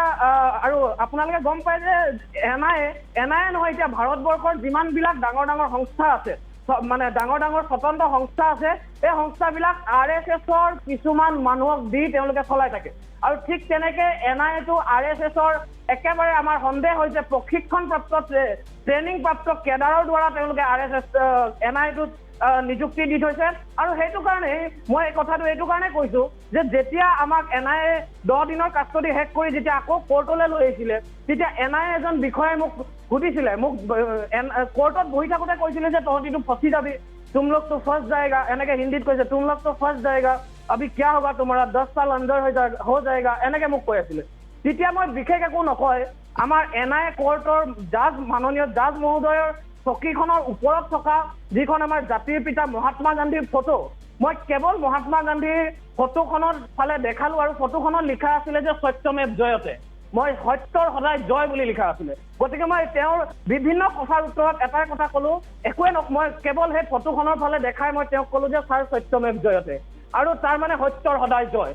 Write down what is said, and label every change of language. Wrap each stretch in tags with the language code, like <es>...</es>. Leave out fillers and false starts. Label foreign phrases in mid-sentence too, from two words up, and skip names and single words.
<as>আৰু আপোনালোকে গম পায় যে NIA নহয় এতিয়া ভাৰতবৰ্ষৰ যিমানবিলাক ডাঙৰ সংস্থা আছে মানে ডাঙৰ স্বতন্ত্ৰ সংস্থা আছে এই সংস্থাবিলাক RSSৰ কিছুমান মানুহক দি তেওঁলোকে চলাই থাকে আৰু ঠিক তেনেকে NIAটো RSSৰ একেবাৰে আমাৰ সন্দেহ হৈছে প্ৰশিক্ষণপ্ৰাপ্ত ট্ৰেইনিং প্ৰাপ্ত কেডাৰৰ দ্বাৰা তেওঁলোকে NIAটোত নিযুক্তি দি থৈছে আৰু সেইটো কাৰণে মই এই কথাটো এইটো কাৰণে কৈছোঁ যে যেতিয়া আমাক NIA 10 দিনৰ কাষ্টডি শেষ কৰি যেতিয়া আকৌ কোৰ্টলৈ লৈ আহিছিলে তেতিয়া NIA এজন বিষয়াই মোক সুধিছিলে মোক কোৰ্টত বহি থাকোঁতে কৈছিলে যে তহঁতিটো ফচি যাবি</as> <hi>तुम लोग तो फंस जाएगा</hi> <as>এনেকে হিন্দীত কৈছে</as> <hi>तुम लोग तो फंस जाएगा अभी क्या होगा तुम्हारा 10 साल अंदर हो जाएगा</hi> <as>এনেকে মোক কৈ আছিলে তেতিয়া মই বিশেষ একো নকয় আমাৰ NIA কোৰ্টৰ মাননীয় জাজ মহোদয়ৰ চকীখনৰ ওপৰত থকা যিখন আমাৰ জাতিৰ পিতা মহাত্মা গান্ধীৰ ফটো মই কেৱল মহাত্মা গান্ধীৰ ফটোখনৰ ফালে দেখালোঁ আৰু ফটোখনত লিখা আছিলে যে</as> <sa>सत्यमेव जयते</sa> <as>মই সত্যৰ সদায় জয় বুলি লিখা আছিলে গতিকে মই তেওঁৰ বিভিন্ন কথাৰ উত্তৰত এটাই কথা ক'লোঁ একোৱে মই কেৱল সেই ফটোখনৰ ফালে দেখাই মই তেওঁক ক'লোঁ যে ছাৰ</as> <sa>सत्यमेव जयते</sa> <as>আৰু তাৰ মানে সত্যৰ সদায় জয়।</as>